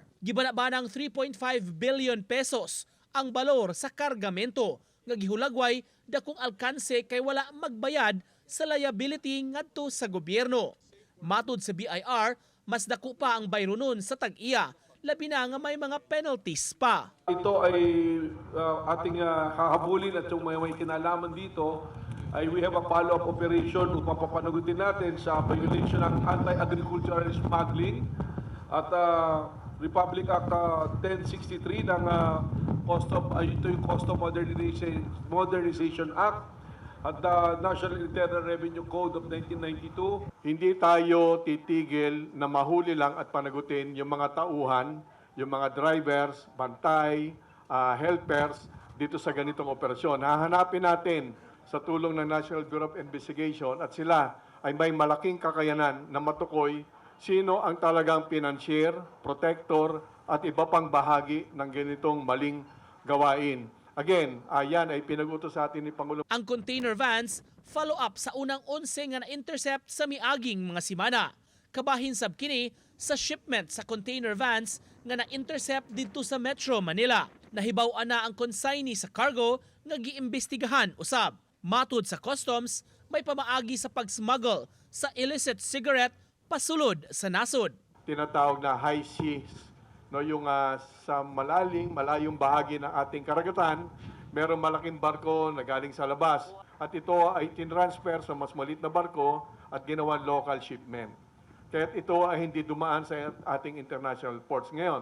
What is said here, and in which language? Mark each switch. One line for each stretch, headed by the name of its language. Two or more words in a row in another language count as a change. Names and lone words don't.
Cebuano: Gibana-banang 3.5 billion pesos ang balor sa kargamento nga gihulagway dakong alkanse kay wala magbayad sa liability ngadto sa gobyerno. Matud sa BIR, mas dako pa ang bayronon sa tag-iya, labi na nga may mga penalties pa.
Filipino: Ito ay ating hahabulin at yung may kinalaman dito ay
English: we have a follow-up operation
Filipino: upang papanagutin natin sa violation ng anti-agricultural smuggling at Republic Act 1063 ng ito yung Custom Modernization Act at the National Internal Revenue Code of 1992. Hindi tayo titigil na mahuli lang at panagutin yung mga tauhan, yung mga drivers, bantay, helpers dito sa ganitong operasyon. Hahanapin natin sa tulong ng National Bureau of Investigation at sila ay may malaking kakayanan na matukoy sino ang talagang financier, protector at iba pang bahagi ng ganitong maling gawain. Again, yan ay pinag-utos sa atin ni Pangulo.
Cebuano: Ang container vans follow up sa unang 11 nga na-intercept sa miaging mga simana. Kabahin sab kini sa shipment sa container vans nga na-intercept dito sa Metro Manila. Nahibaw-an na ang consignee sa cargo nga giimbestigahan usab. Matud sa customs, may pamaagi sa pag-smuggle sa
English: illicit cigarette
Cebuano: pasulod sa nasod.
Filipino: Tinatawag na
English: high seas,
Filipino: no, yung sa malayong bahagi ng ating karagatan, merong malaking barko na galing sa labas at ito ay tinransfer sa mas maliit na barko at ginawan
English: local shipment.
Filipino: Kaya ito ay hindi dumaan sa ating international ports ngayon.